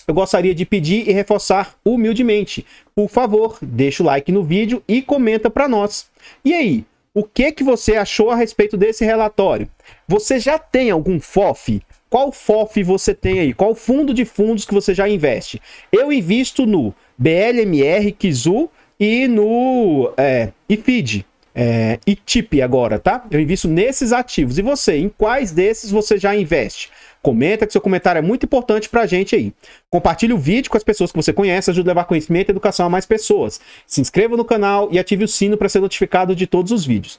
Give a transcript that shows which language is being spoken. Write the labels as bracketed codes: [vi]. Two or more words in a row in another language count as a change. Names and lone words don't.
[pt] Eu gostaria de pedir e reforçar humildemente. Por favor, deixa o like no vídeo e comenta para nós. E aí, o que você achou a respeito desse relatório? Você já tem algum FOF? Qual FOF você tem aí? Qual fundo de fundos que você já investe? Eu invisto no BLMR, Kizu e no IFID. E TIP agora, tá? Eu invisto nesses ativos. E você, em quais desses você já investe? Comenta, que seu comentário é muito importante pra gente aí. Compartilhe o vídeo com as pessoas que você conhece, ajude a levar conhecimento e educação a mais pessoas. Se inscreva no canal e ative o sino para ser notificado de todos os vídeos.